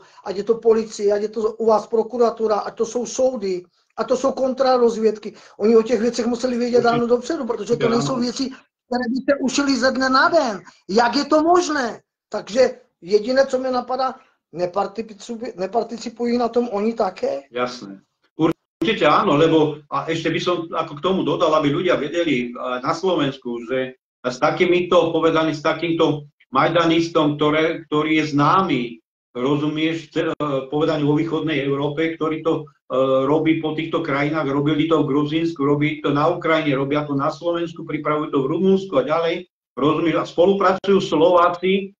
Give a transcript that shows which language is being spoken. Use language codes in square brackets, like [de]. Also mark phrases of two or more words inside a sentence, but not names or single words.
[cs] Ať je to policie, ať je to u vás prokuratura, ať to jsou soudy, ať to jsou kontrarozvědky. Oni o těch věcech museli vědět dávno dopředu, protože to nejsou věci, které by se ušily ze dne na den. Jak je to možné? Takže jediné, co mě napadá, neparticipují na tom oni také? [sk] Jasné. Určite áno, lebo a ešte by som ako k tomu dodal, aby ľudia vedeli na Slovensku, že s takýmito, povedaní, s takýmto majdanistom, ktorý je známy, rozumieš, povedaní vo východnej Európe, ktorý to robí po týchto krajinách, robili to v Gruzínsku, robí to na Ukrajine, robia to na Slovensku, pripravujú to v Rumunsku a ďalej, rozumieš, a spolupracujú Slováci.